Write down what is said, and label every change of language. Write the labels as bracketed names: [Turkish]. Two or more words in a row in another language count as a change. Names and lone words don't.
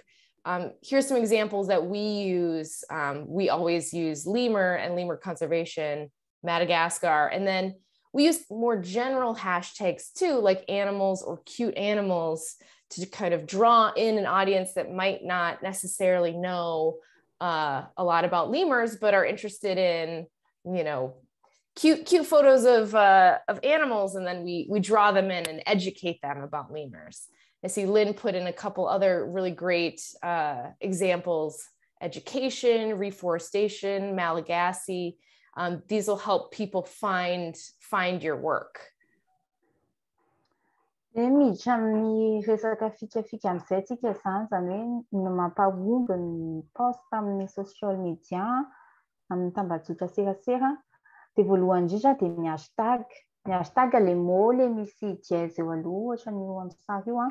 [English] Here's some examples that we use. We always use lemur and lemur conservation, Madagascar, and then we use more general hashtags too, like animals or cute animals, to kind of draw in an audience that might not necessarily know a lot about lemurs, but are interested in, cute photos of animals, and then we draw them in and educate them about lemurs. I see Lynn put in a couple other really great examples: education, reforestation, Malagasy. These will help people find your work. [Malagasy] Miditra amin'ny resaka fikafika amin'izay tsika zany hoe no mampahomby ny poste amin'ny [English] social media [Malagasy] amin'ny tambazotra serasera. Dia voalohany indrindra dia ny hashtag. Ny hashtag le mot le misy dièse eo aloha ohatra ny eo amin'ny sary io.